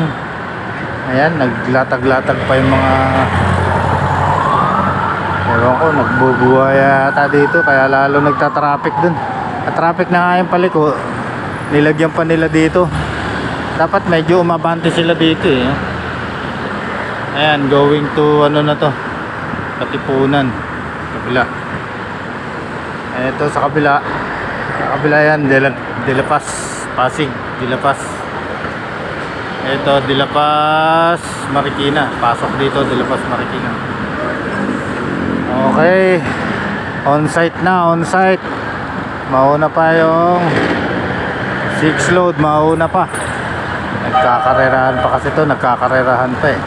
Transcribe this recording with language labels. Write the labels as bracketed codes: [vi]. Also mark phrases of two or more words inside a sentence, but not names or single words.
[tl] Ayan, naglatag-latag pa yung mga, ewan ko, nagbubuhay yata dito, kaya lalo nagta-traffic dun. At traffic na nga yung paliko, nilagyan pa nila dito. Dapat medyo umabante sila dito eh. Ayan, [en] going to [tl] ano na to, Katipunan, kabila. Ito sa kabila yan, De La Paz, Pasig, De La Paz. Ito, De La Paz, Marikina. Pasok dito, De La Paz, Marikina. Okay, on-site na, on-site. Mauna pa yung 6 load, mauna pa. Nagkakarerahan pa kasi to, nagkakarerahan pa eh.